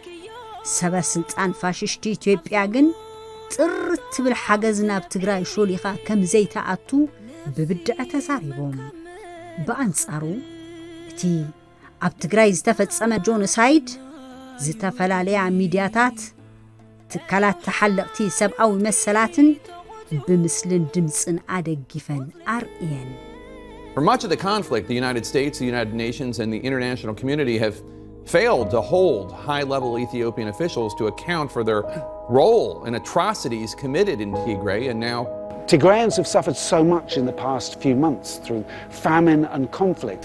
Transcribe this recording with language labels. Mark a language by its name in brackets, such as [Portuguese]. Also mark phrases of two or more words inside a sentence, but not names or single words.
[Tigrinya] ሰበ ስልጣን ፋሽስቲ ኢትዮጵያ ግን ጥርት ትብል ሓገዝ ናብ ትግራይ ሾሊኻ ከም ዘይተኣቱ ብብድዕ ተዛሪቦም በአንጻሩ እቲ ኣብ ትግራይ ዝተፈጸመ ጆኖሳይድ ዝተፈላለያ ሚድያታት ትካላት ተሓለቕቲ ሰብዓዊ መሰላትን ብምስልን ድምፅን ኣደጊፈን ኣርእየን [English] For much of the conflict, the United States, the United Nations, and the international community have failed to hold high-level Ethiopian officials to account for their role in atrocities committed in Tigray, and now Tigrayans have suffered so much in the past few months through famine and conflict.